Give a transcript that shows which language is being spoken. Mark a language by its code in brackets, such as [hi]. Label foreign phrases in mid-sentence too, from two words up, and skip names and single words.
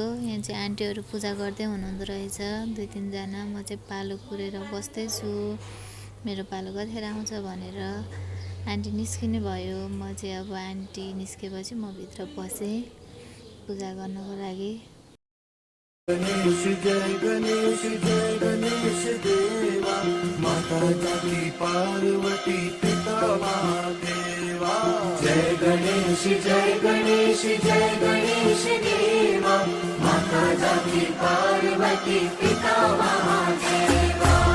[ne] यहाँ चाहिँ आन्टीहरू पूजा गर्दै हुनुहुँदो रहेछ 2-3 जना। म चाहिँ पालो पुरेर बस्दैछु मेरो पालो कतिखेर आउँछ भनेर। आन्टी निस्किने भयो। म चाहिँ अब आन्टी निस्केपछि म भित्र पसेँ पूजा गर्नको लागि। [hi] गणेश जय गणेश जय गणेश देवा, माता जाकी पार्वती पिता महादेवा। जय गणेश जय गणेश जय गणेश देवा, माता जाकी पार्वती पिता महादेवा।